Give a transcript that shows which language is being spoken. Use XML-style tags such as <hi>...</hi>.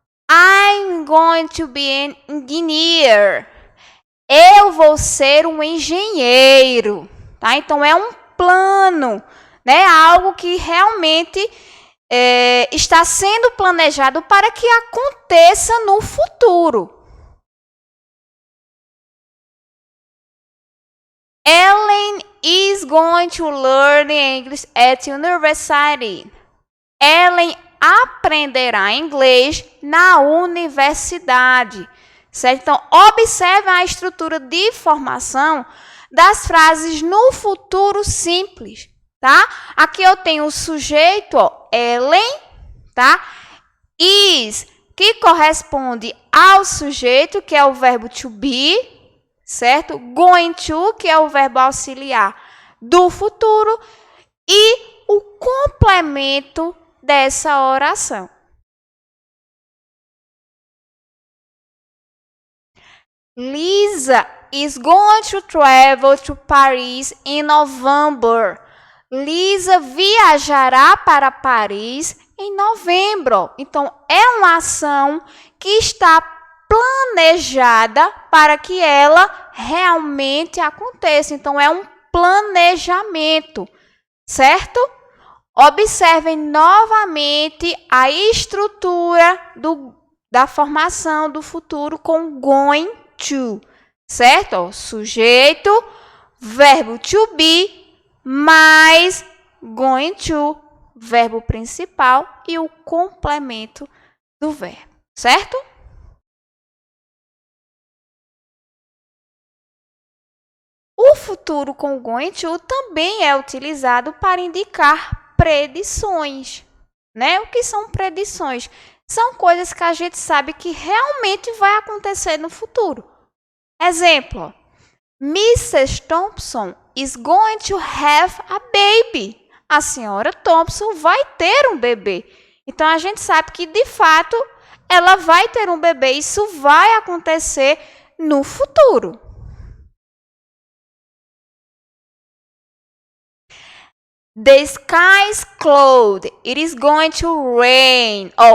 <en>I'm going to be an engineer.</en> <pt>Eu vou ser um engenheiro. Tá? Então, é um plano, né? Algo que realmente está sendo planejado para que aconteça no futuro.</pt> <en>Ellen is going to learn English at university. Ellen</en> <pt>aprenderá inglês na universidade. Certo? Então, observe a estrutura de formação das frases no futuro simples, tá? Aqui eu tenho o sujeito, ó, Ellen, tá? Is, que corresponde ao sujeito, que é o verbo to be, certo? Going to, que é o verbo auxiliar do futuro, e o complemento dessa oração.</pt> <en>Lisa is going to travel to Paris in November.</en> <pt>Lisa viajará para Paris em novembro. Então, é uma ação que está planejada para que ela realmente aconteça. Então, é um planejamento, certo? Observem novamente a estrutura da formação do futuro com going to, certo? Sujeito, verbo to be, mais going to, verbo principal e o complemento do verbo, certo? O futuro com going to também é utilizado para indicar predições, né? O que são predições? São coisas que a gente sabe que realmente vai acontecer no futuro. Exemplo, Mrs.</pt> <en>Thompson is going to have a baby.</en> <pt>A senhora Thompson vai ter um bebê. Então, a gente sabe que, de fato, ela vai ter um bebê. Isso vai acontecer no futuro.</pt> <en>The sky is clouded. It is going to rain.</en>